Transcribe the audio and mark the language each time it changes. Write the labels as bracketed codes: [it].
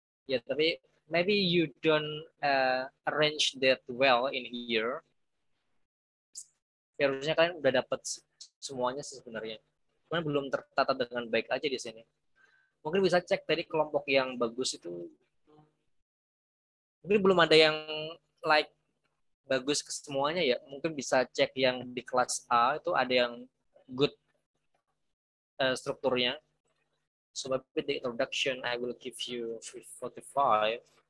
[id] Ya, tapi [en] maybe you don't arrange that well in here. [id] Ya, harusnya kalian udah dapat semuanya sih sebenarnya. Cuman belum tertata dengan baik aja di sini. Mungkin bisa cek tadi kelompok yang bagus itu mungkin belum ada yang like bagus ke semuanya ya. Mungkin bisa cek yang di kelas A itu ada yang good strukturnya. [en] So maybe the introduction I will give you 45.